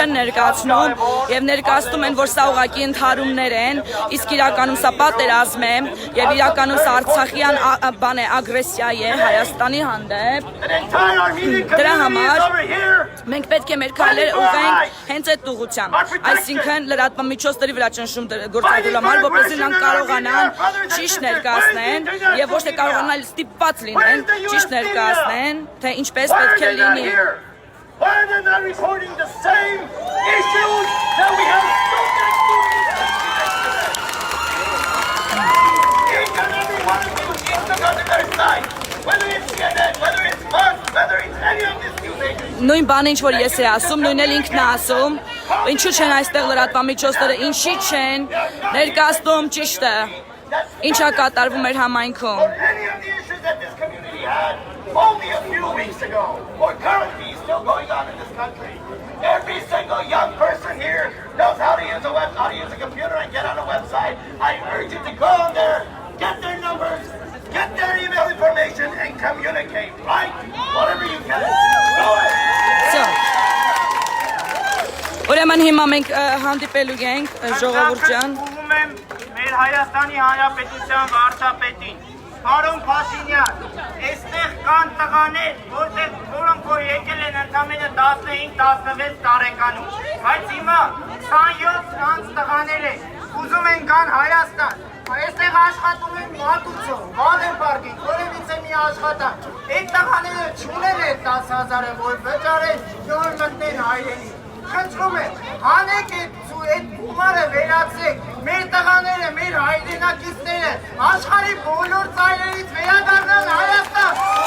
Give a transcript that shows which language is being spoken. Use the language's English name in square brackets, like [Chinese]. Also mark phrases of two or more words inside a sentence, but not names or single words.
[Armenian] չեն ներկայացնում եւ ներկայացնում են, որ սա ուղղակի ընդհարումներ են, իսկ իրականում սա պատերազմ է եւ իրականում սա Արցախյան բան է, ագրեսիա է Հայաստանի հանդեպ։ Դրա համար մենք պետք է մեր քայլերը ուղղենք հենց այդ ուղղությամբ, այսինքն լրատվամիջոցների վրա ճնշում գործադրելու համար, որպեսզի նրանք կարողանան ճիշտ ներկայացնեն եւ ոչ թե կարողանալ ստիպված լինեն ճիշտ ներկայացնեն, թե ինչպես պետք է լինի։ [English] Why are they not reporting the same issues that we have spoken to? Each and every one of you needs to go to their side, whether it's CNN, whether it's Fox, whether it's any of these news agencies. [Armenian] Նույն բանը ինչ որ ես եմ ասում, նույնն էլ ինքն է ասում, ինչու չեն այստեղ լրատվամիջոցները, ինչի չեն ներկայացնում ճիշտը, ինչա կատարվում մեր համայնքում։ [English] Only a few weeks ago, or currently still going on in this country. Every single young person here knows how to use a computer and get on a website. I urge you to go on there, get their numbers, get their email information, and communicate, right? Whatever you can. Do it! [Armenian] Ուրեմն հիմա մենք հանդիպելու ենք ժողովուրդ ջան։ Մեր Հայաստանի Հանրապետության վարչապետին Պարոն Փաշինյան, այստեղ կան տղաներ, որոնք որ եկել են ընդամենը 15-16 տարեկանում, բայց հիմա 27 անց տղաներ են, ուզում են գան Հայաստան, այստեղ աշխատում են մատուցում, Վալենպարկին, որևիցե մի աշխատանք, այդ տղաները չունել են 10,000-ը, որ վճարեն, որ մտնեն հայրենի, խնդրում են, հանեք այդ գումարը վերացրեք, մեր տղաները, մեր հայրենակիցները, աշխարհի բոլոր ծայրերից վերադառնան Հայաստան։